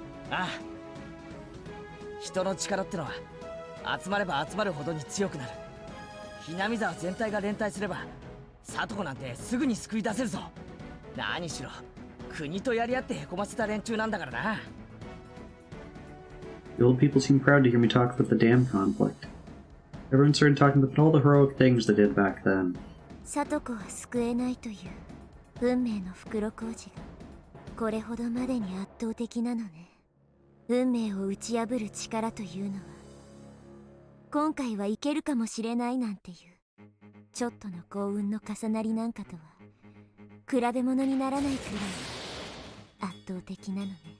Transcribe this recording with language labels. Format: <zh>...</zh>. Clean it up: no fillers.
<ja>ああ、人の力ってのは集まれば集まるほどに強くなる。ひなみ沢全体が連帯すればサトコなんてすぐに救い出せるぞ。何しろ国とやり合ってへこませた連中なんだからな。</ja> <en>The old people seemed proud to hear me talk about the dam conflict. Everyone started talking about all the heroic things they did back then.</en> <ja>サトコは救えないという運命の袋小路がこれほどまでに圧倒的なのね。運命を打ち破る力というのは今回はいけるかもしれないなんていうちょっとの幸運の重なりなんかとは比べ物にならないくらい圧倒的なのね。</ja>